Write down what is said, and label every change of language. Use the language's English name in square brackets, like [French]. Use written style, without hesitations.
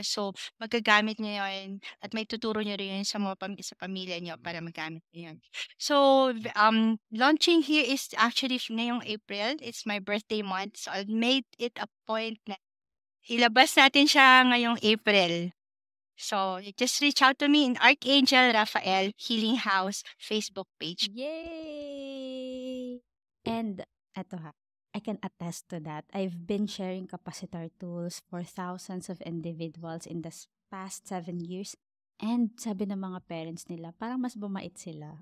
[Filipino] So, magagamit niyo yun at may tuturo niyo rin yun sa mga sa pamilya niyo para magamit niyo yun. [English] So, launching here is actually [Filipino] ngayong [English] April. It's my birthday month. So, I made it a point [Filipino] na ilabas natin siya ngayong April. [English] So, you just reach out to me in Archangel Raphael Healing House Facebook page. Yay! And [Filipino] eto ha, [English] I can attest to that. I've been sharing capacitor tools for thousands of individuals in the past 7 years. [Filipino] And sabi ng mga parents nila, parang mas bumait sila.